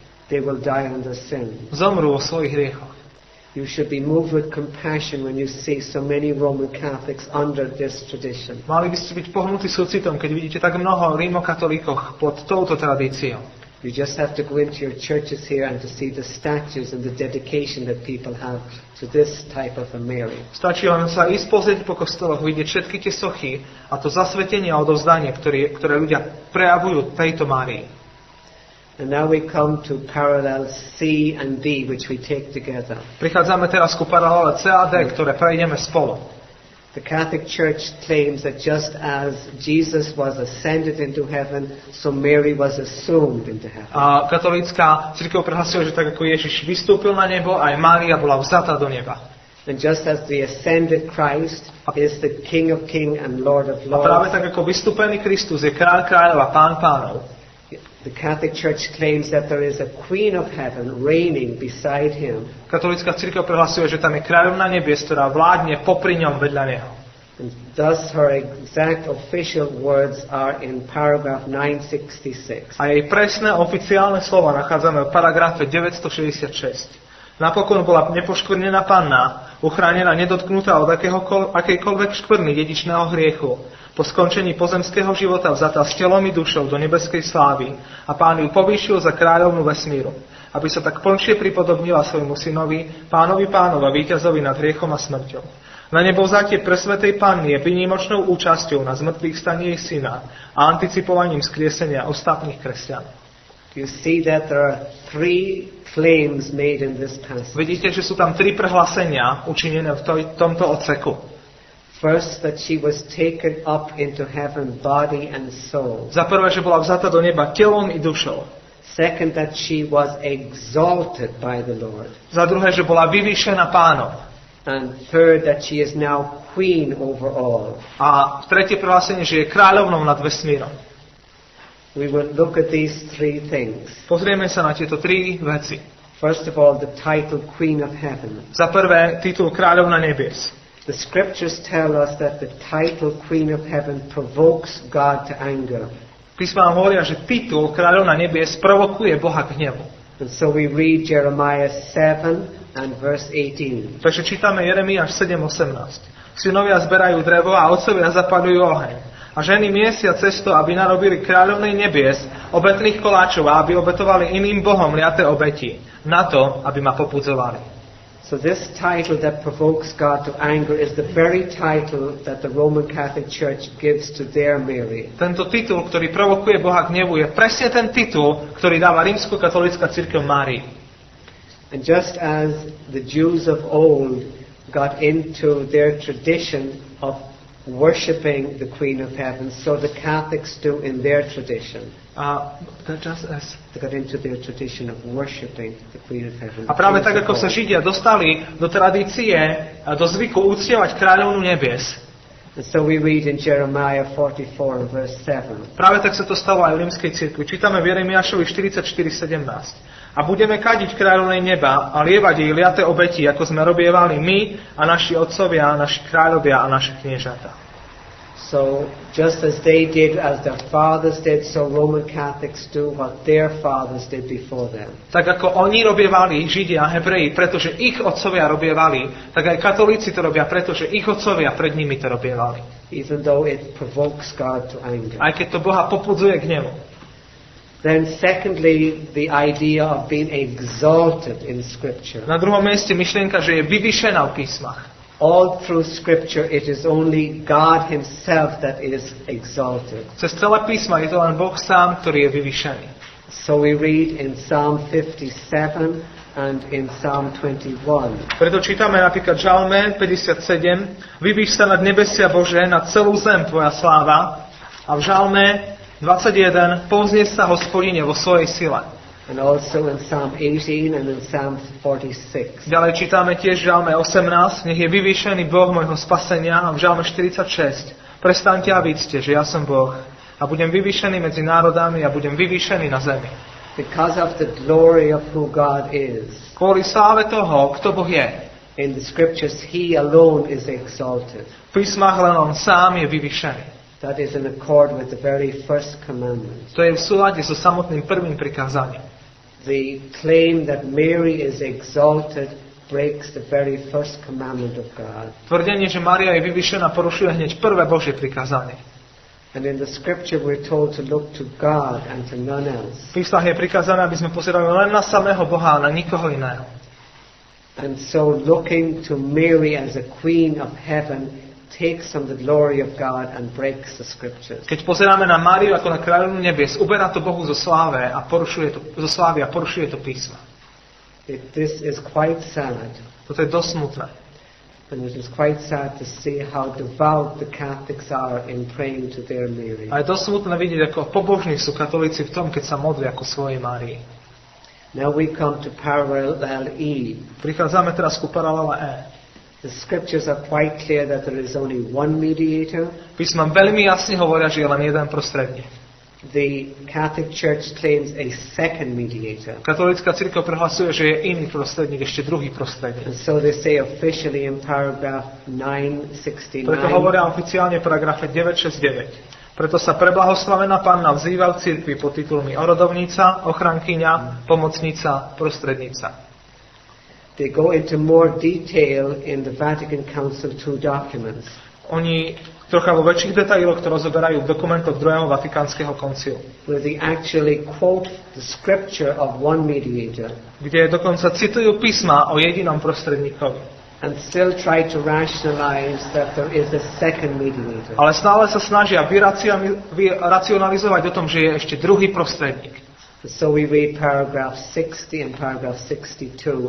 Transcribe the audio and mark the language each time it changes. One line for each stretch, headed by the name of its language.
English: they will die on their sin.
Slovak: zomrú o svojich hriechoch.
English: You should be moved with compassion when you see so many Roman Catholics under this tradition.
Slovak: Mali by ste byť pohnutí súcitom, keď vidíte tak mnoho rímokatolíkov pod touto tradíciou.
English: You just have to go into your churches here and to see the statues and the dedication that people have to this type of a Mary.
Slovak: Stačí len sa ísť pozrieť po kostoloch, vidieť všetky tie sochy a to zasvetenie a odovzdanie, ktoré ľudia prejavujú tejto Márii.
English: And now we come to parallels C and D, which we take together.
Slovak: Prichádzame teraz ku paralele C a D, ktoré prejdeme spolu.
English: The Catholic Church claims that just as Jesus was ascended into heaven, so Mary was assumed into heaven.
Slovak: A katolícka cirkev prehlasuje, že tak ako Ježiš vystúpil na nebo, aj Mária bola vzatá do neba.
English: And just as the ascended Christ is the King of Kings and Lord of
Slovak: A práve
English: Lords,
Slovak: tak ako vystúpený Kristus je kráľ kráľov a pán pánov,
English: the Catholic Church claims that there is a Queen of Heaven reigning beside him.
Slovak: katolícka cirkev prehlasuje, že tam je kráľovná nebies, ktorá vládne popri ňom vedľa neho.
English: And thus her exact official words are in paragraph 966.
Slovak: A jej presné oficiálne slova nachádzame v paragrafe 966. Napokon bola nepoškvrnená panna, uchránená nedotknutá od akejkoľvek škvrny dedičného hriechu. Po skončení pozemského života vzatá s telom i dušou do nebeskej slávy a pán ju povýšil za kráľovnú vesmíru, aby sa tak plnšie pripodobnila svojmu synovi, pánovi pánov a víťazovi nad hriechom a smrťou. Na nebovzatie presvätej Panny je výnimočnou účasťou na zmrtvých staní jej syna a anticipovaním skriesenia ostatných kresťanov.
English: You see that there are three claims made in this passage.
Slovak: Vidíte, že sú tam 3 prehlásenia učinené v tomto odseku.
English: First, that she was taken up into heaven, body and soul.
Slovak: Za prvé, že bola vzata do neba telom i dušou.
English: Second, that she was exalted by the Lord.
Slovak: Za druhé, že bola vyvýšená Pánom.
English: And third, that she is now queen over all.
Slovak: A tretie prehlásenie, že je kráľovnou nad vesmírom.
English: We will look at these three things.
Slovak: Pozrieme sa na tieto 3 veci.
English: First of all, the title Queen of Heaven.
Slovak: Za prvé, titul Kráľovna nebies.
English: The scriptures tell us that the title Queen of Heaven provokes God to anger.
Slovak: Písma nám hovoria, že titul Kráľovna nebies provokuje Boha k hnevu.
English: And so we read Jeremiah 7 and verse 18.
Slovak: Takže čítame Jeremiáš 7:18. Synovia zberajú drevo a otcovia zapaľujú oheň. A ženy miesia cesto, aby narobili kráľovnej nebies obetných koláčov a aby obetovali iným bohom liaté obeti, na to, aby ma popudzovali.
English: So this title that provokes God to anger is the very title that the Roman Catholic Church gives to their Mary.
Slovak: Tento titul, ktorý provokuje Boha k hnevu, je presne ten titul, ktorý dáva rímskokatolícka cirkev Márii.
English: And just as the Jews of old got into their tradition of worshipping the Queen of Heaven, so the Catholics do in their tradition. They got into their tradition of worshipping the Queen of Heaven.
Slovak: A práve tak, ako sa Židia dostali do tradície, do zvyku uctievať kráľovnú nebies,
English: and so we read in Jeremiah 44 and verse 7.
Slovak: práve tak sa to stalo aj v rímskej cirkvi. Čítame v Jeremiášovi 44:17. A budeme kadiť kráľovnej neba a lievať jej liaté obeti, ako sme robievali my a naši otcovia, naši kráľovia a naše kniežatá.
English: So just as they did, as their fathers did, so Roman Catholics do what their fathers did before them.
Slovak: Tak ako oni robievali, Židia a Hebreji, pretože ich otcovia robievali, tak aj katolíci to robia, pretože ich otcovia pred nimi to robievali.
English: Even though it provokes God to anger.
Slovak: Aj keď to Boha popudzuje k hnevu.
English: Then secondly, the idea of being exalted in Scripture.
Slovak: Na druhom mieste myšlienka, že je vyvýšená v písmach.
English: All through Scripture it is only God Himself that is exalted.
Slovak: Cez celé písma je to len Boh sám, ktorý je vyvýšený.
English: So we read in Psalm 57 and in Psalm 21.
Slovak: Preto čítame napríklad v Žalme 57, vyvýš sa nad nebesia Bože, nad celú zem tvoja sláva. A v Žalme 21, povznes sa Hospodine vo svojej sile.
English: And also in Psalm 18 and in Psalm 46.
Slovak: Ďalej čítame tiež v Žalme 18, nech je vyvýšený Boh môjho spasenia, a v Žalme 46, prestaňte a vícte, že ja som Boh a budem vyvýšený medzi národami a budem vyvýšený na zemi.
English: Because of the glory of who God is.
Slovak: Kvôli sláve toho, kto Boh je.
English: In the scriptures He alone is exalted.
Slovak: V písmach len on sám je vyvýšený.
English: That is in accord with the very first commandment.
Slovak: To je v súlade so samotným prvým prikázaním.
English: The claim that Mary is exalted breaks the very first commandment of God.
Slovak: Tvrdenie, že Mária je vyvýšená, porušuje hneď prvé Božie prikázanie.
English: And in the scripture we're told to look to God and to none else.
Slovak: V písmach je prikázané, aby sme pozerali len na samého Boha a na nikoho iného.
English: And so looking to Mary as a queen of heaven takes from the glory of God and breaks the scriptures.
Slovak: Keď pozeráme na Máriu ako na kráľovnú nebies, uberá to Bohu zo slávy a porušuje to písma.
English: This is quite sad.
Slovak: Toto je dosť smutné.
English: And it is quite sad to see how devout the Catholics are in praying to their Mary.
Slovak: A je dosť smutné vidieť, ako pobožní sú katolíci v tom, keď sa modlia ako svojej Márii.
English: Now we come to parallel E.
Slovak: Prichádzame teraz ku paralele E.
English: The scriptures are quite clear that there is only one mediator.
Slovak: Písma veľmi jasne hovoria, že je len jeden prostredník.
English: The Catholic Church claims a second mediator.
Slovak: Katolícka cirkev prehlasuje, že je iný prostredník, ešte druhý prostredník.
English: And so they say officially in paragraph 969.
Slovak: Preto hovoria oficiálne v paragrafe 969. Preto sa preblahoslavená Panna vzýva v cirkvi pod titulmi orodovnica, ochrankyňa, pomocnica, prostrednica.
English: They go into more detail in the Vatican Council II documents.
Slovak: Oni trocha vo väčších detailoch to rozoberajú v dokumentoch druhého Vatikánskeho koncilu.
English: Where they actually quote the scripture of one mediator.
Slovak: Kde dokonca citujú písma o jedinom prostredníkovi.
English: and still try to rationalize that there is a second mediator.
Slovak: Ale stále sa snažia vyracionalizovať o tom, že je ešte druhý prostredník.
English: So we read paragraph 60 and paragraph 62.